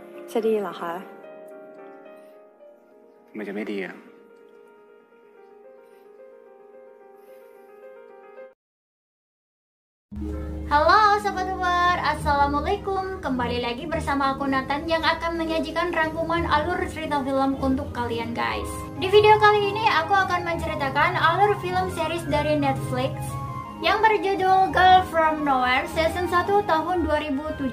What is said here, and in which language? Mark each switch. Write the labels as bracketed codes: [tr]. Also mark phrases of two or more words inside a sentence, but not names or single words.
[th] จะดีเหรอคะ มันจะไม่ดีอะ [id] Halo Sobat Uber, Assalamualaikum. Kembali lagi bersama aku Nathan yang akan menyajikan rangkuman alur cerita film untuk kalian guys. Di video kali ini aku akan menceritakan alur film series dari Netflix yang berjudul Girl From Nowhere Season 1 tahun 2017.